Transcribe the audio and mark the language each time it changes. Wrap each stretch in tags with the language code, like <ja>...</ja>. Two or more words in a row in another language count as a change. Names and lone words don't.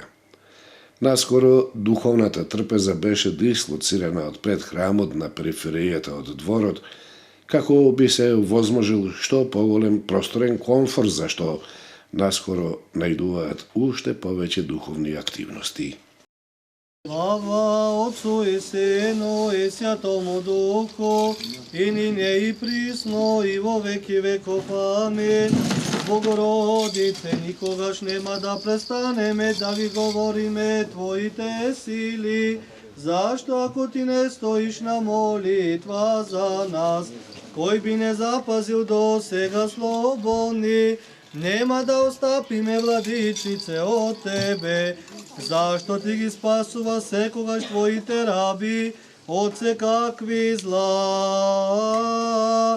<mk>Наскоро духовната трпеза беше дислоцирана од пред храмот на периферијата од дворот, како би се возможил што поголем просторен комфорт, зашто наскоро најдуваат уште повеќе духовни активности.</mk> <cu>Слава Отцу и Сину и Святому Духу, и нине и присно, и во веки веков. Амин.</cu> <mk>Богородице, никогаш нема да престанеме да ви говориме Твоите сили, зашто ако Ти не стоиш на молитва за нас, кој би не запазил до сега слободни, нема да остапиме, владичице, од Тебе, зашто Ти ги спасува секогаш Твоите раби од секакви зла.</mk>